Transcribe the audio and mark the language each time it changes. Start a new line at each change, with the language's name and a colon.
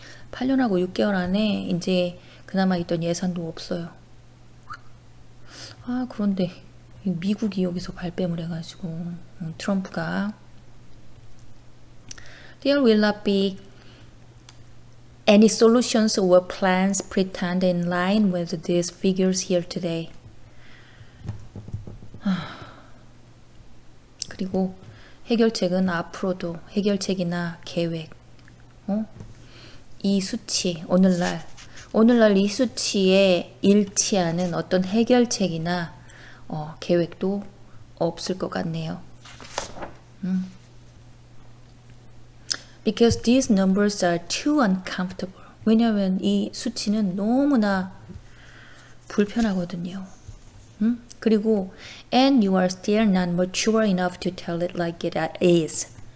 Korean: 8년하고 6개월 안에 이제 그나마 있던 예산도 없어요. 그런데 미국이 여기서 발뺌을 해가지고 트럼프가
English: There will not be any solutions or plans pretend in line with these figures here today.
Korean: 그리고 해결책은 앞으로도 해결책이나 계획, 이 수치, 오늘날 이 수치에 일치하는 어떤 해결책이나 계획도 없을 것 같네요.
English: Because these numbers are too uncomfortable.
Korean: 왜냐하면 이 수치는 너무나 불편하거든요.
English: 그리고 and you are still not mature enough to tell it like it is.